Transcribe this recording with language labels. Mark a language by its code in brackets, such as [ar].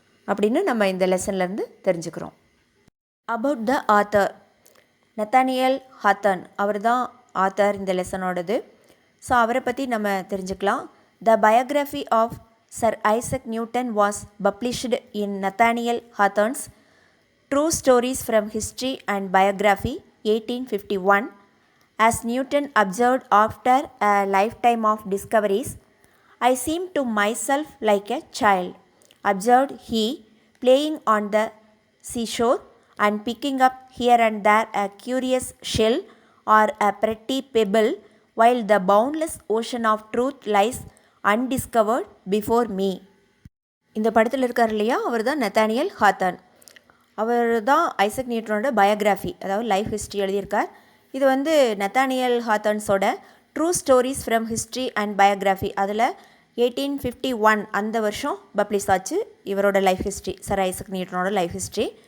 [ta] அப்படின்னு நம்ம இந்த லெசன்லேருந்து தெரிஞ்சுக்கிறோம். [en] about the author, [ta] நத்தானியல் ஹாத்தன் அவர் தான் ஆத்தர் இந்த லெசனோடது. ஸோ அவரை பற்றி நம்ம தெரிஞ்சுக்கலாம். [en] The biography of Sir Isaac Newton was published in Nathaniel Hawthorne's True Stories from History and Biography 1851. As Newton observed after a lifetime of discoveries, I seemed to myself like a child, observed he, playing on the seashore and picking up here and there a curious shell or a pretty pebble, while the boundless ocean of truth lies undiscovered before me. [ta] இந்த படத்தில் இருக்கார் இல்லையா, அவர் தான் Nathaniel ஹாத்தன். அவர் தான் Isaac நியூட்டனோட biography, அதாவது life history எழுதியிருக்கார். இது வந்து Nathaniel ஹாத்தன்ஸோட true stories from history and biography, அதில் 1851 அந்த வருஷம் பப்ளிஷ் ஆச்சு இவரோட life history, sir Isaac நியூட்டனோட life history.